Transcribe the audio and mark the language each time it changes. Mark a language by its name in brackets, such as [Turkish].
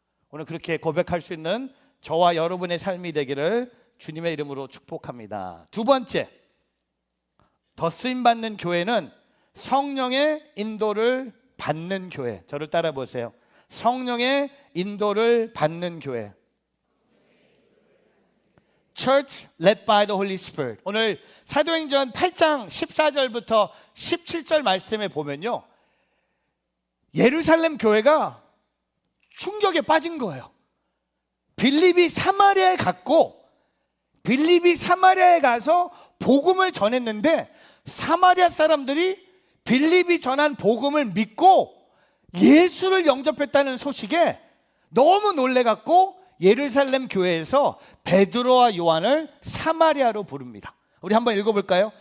[Korean] 오늘 그렇게 고백할 수 있는 저와 여러분의 삶이 되기를 주님의 이름으로 축복합니다. 두 번째, 더 쓰임받는 교회는 성령의 인도를 받는 교회. 저를 따라 보세요. 성령의 인도를 받는 교회. [English] Church led by the Holy Spirit. [Korean] 오늘 사도행전 8장 14절부터 17절 말씀에 보면요, 예루살렘 교회가 충격에 빠진 거예요. 빌립이 사마리아에 갔고, 빌립이 사마리아에 가서 복음을 전했는데 사마리아 사람들이 빌립이 전한 복음을 믿고 예수를 영접했다는 소식에 너무 놀래갖고 예루살렘 교회에서 베드로와 요한을 사마리아로 부릅니다. 우리 한번 읽어볼까요?